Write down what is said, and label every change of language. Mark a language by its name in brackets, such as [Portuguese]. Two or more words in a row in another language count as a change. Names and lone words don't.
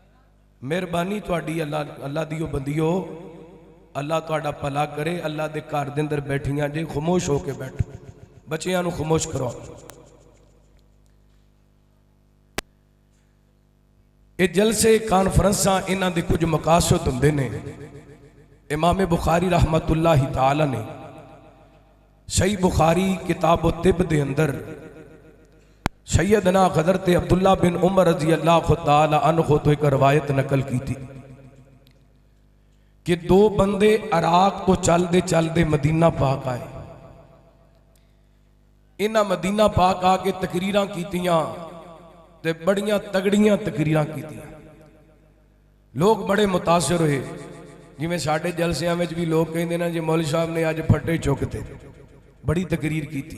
[Punjabi] ہیں مہربانی تہاڈی اللہ اللہ دی بندیو، اللہ تہاڈا بھلا کرے. اللہ دے گھر دے اندر بیٹھیاں جے، خاموش ہوکے بیٹھو، بچیاں نوں خاموش کرو. یہ جلسے کانفرنساں اِنہاں دے کجھ مقاصد ہندے نے. امام بخاری [Arabic] رحمة الله تعالى [Punjabi] نے صحیح بخاری کتاب طب دے اندر سیدنا حضرت عبداللہ بن عمر [Arabic] رضي الله تعالى عنه [Punjabi] توں اک روایت نقل کی تھی کہ دو بندے عراق توں چلتے چلتے مدینہ پاک آئے. اِنہاں مدینہ پاک آکے تقریراں کیتیاں تے بڑیاں تگڑیاں تقریراں کیتیاں. لوگ بڑے متاثر ہوئے، جویں ساڈے جلسیاں وچ بھی لوگ کہندے نے جی مولوی صاحب نے اج پھٹے چکتے، بڑی تقریر کی تھی.